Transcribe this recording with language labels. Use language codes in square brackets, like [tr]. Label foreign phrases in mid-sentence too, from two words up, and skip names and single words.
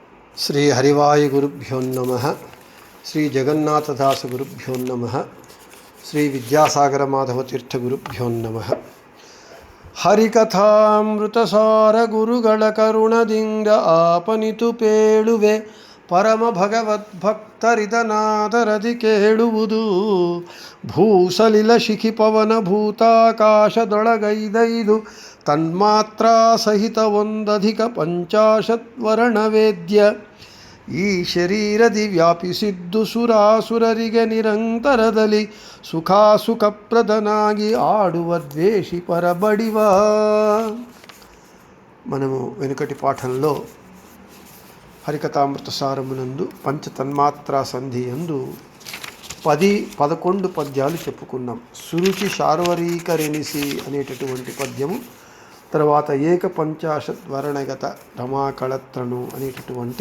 [sa] శ్రీ హరివాయు గురుభ్యో నమః. శ్రీ జగన్నాథదాస గురుభ్యో నమః. శ్రీ విద్యాసాగర మాధవ తీర్థ గురుభ్యో నమః. [kn] ಹರಿಕಥಾಮೃತಸಾರ ಗುರುಗಳ ಕರುಣದಿಂದ ಆಪನಿತು ಪೇಳುವೆ ಪರಮ ಭಗವದ್ಭಕ್ತರಿದನಾದರದಿ ಕೇಳುವುದು. ಭೂಸಲಿಲ ಶಿಖಿ ಪವನ ಭೂತಾಕಾಶದೊಳಗೈದೈದು ತನ್ಮಾತ್ರ ಸಹಿತ ಒಂದಧಿಕ ಪಂಚಾಶದ್ವರ್ಣವೇದ್ಯ ಈ ಶರೀರದಿ ವ್ಯಾಪಿಸಿದ್ದು ಸುರಾಸುರರಿಗೆ ನಿರಂತರದಲ್ಲಿ ಸುಖಾಸುಖಪ್ರದನಾಗಿ ಆಡುವ ದ್ವೇಷಿ ಪರಬಡಿವ. [te] మనము వెనుకటి పాఠంలో హరికథామృత సారమునందు పంచతన్మాత్రా సంధి యందు 10-11 పద్యాలు చెప్పుకున్నాం. [kn] ಸುರುಚಿ ಶಾರ್ವರೀಕರೆನಿಸಿ [te] అనేటటువంటి పద్యము, తర్వాత [kn] ಏಕ ಪಂಚಾಶತ್ ವರ್ಣಗತ ರಮಾಕಳತ್ರನು [te] అనేటటువంటి